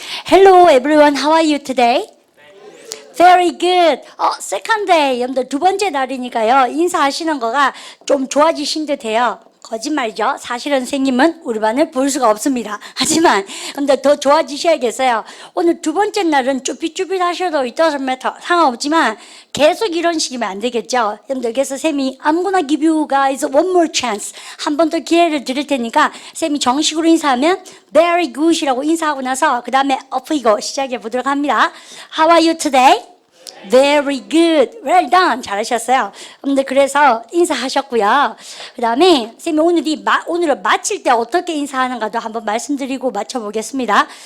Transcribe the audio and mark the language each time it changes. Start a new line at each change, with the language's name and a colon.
English: Hello everyone, how are you today? Very good. Second day,
Korean: 여러분들 두 번째 날이니까요. 인사하시는 거가 좀 좋아지신 듯해요. 거짓말이죠. 사실은 선생님은 우리 반을 볼 수가 없습니다. 하지만 근데 더 좋아지셔야겠어요. 오늘 두 번째 날은 쭈삣쭈삣 하셔도
English: it doesn't matter.
Korean: 상관없지만 계속 이런 식이면 안 되겠죠. 여러분들 그래서 쌤이
English: I'm gonna give you guys one more chance.
Korean: 한 번 더 기회를 드릴 테니까 쌤이 정식으로 인사하면
English: very good
Korean: 이라고 인사하고 나서 그 다음에 엎이고 시작해 보도록 합니다.
English: How are you today? Very good. Well done.
Korean: 잘하셨어요. 근데 그래서 인사하셨고요. 그 다음에 쌤이 오늘을 마칠 때 어떻게 인사하는가도 한번 말씀드리고 마쳐보겠습니다.